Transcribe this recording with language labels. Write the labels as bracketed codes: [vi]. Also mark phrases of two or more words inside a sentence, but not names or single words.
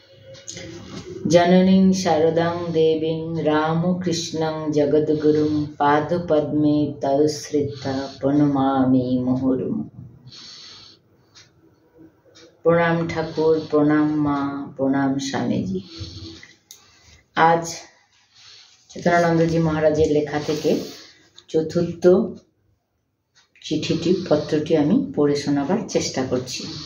[sa] जननीं शारदां देवीं रामकृष्णं जगद्गुरुं पादपद्मे तत्श्रित्वा प्रणमामि मुहुर्मुहुः। [bn] প্রণাম ঠাকুর, প্রণাম মা, প্রণাম স্বামীজি। আজ চেতনানন্দজি মহারাজের লেখা থেকে চতুর্থ পত্রটি আমি পড়ে শোনাবার চেষ্টা করছি।